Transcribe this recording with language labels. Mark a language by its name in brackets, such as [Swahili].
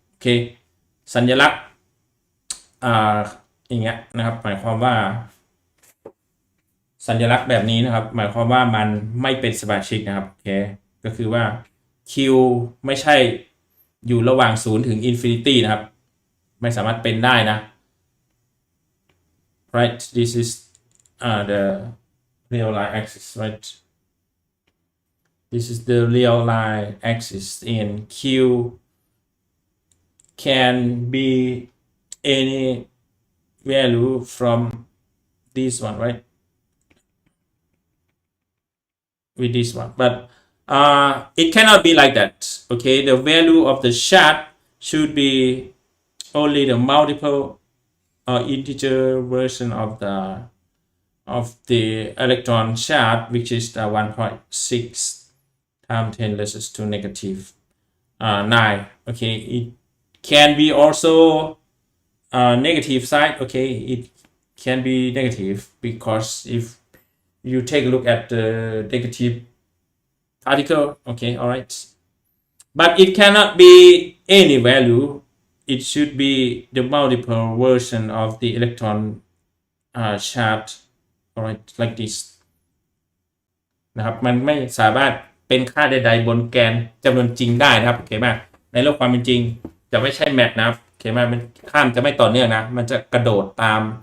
[Thai] Okay, สัญลักษณ์อย่างเงี้ยนะครับหมายความว่าสัญลักษณ์แบบนี้นะครับหมายความว่ามันไม่เป็นสมาชิกนะครับโอเคก็คือว่า Q ไม่ใช่อยู่ระหว่าง0ถึง infinity นะครับไม่สามารถเป็นได้นะ [English] right, this is the real line axis, right? This is the real line axis, and Q can be any value from this one, right? With this one, but it cannot be like that. Okay, the value of the charge should be only the multiple or integer version of the electron charge, which is the 1.6 times 10 raised to negative 9. Okay, it can be also negative side. Okay, it can be negative because if you take a look at the negative particle, okay, all right, but it cannot be any value. It should be the multiple version of the electron charge, all right, like this [Thai] นะครับมันไม่สามารถเป็นค่าใดๆบนแกนจำนวนจริงได้นะครับโอเคไหมในโลกความเป็นจริงจะไม่ใช่แมทนะครับโอเคไหมมันค่าจะไม่ต่อเนื่องนะมันจะกระโดดตาม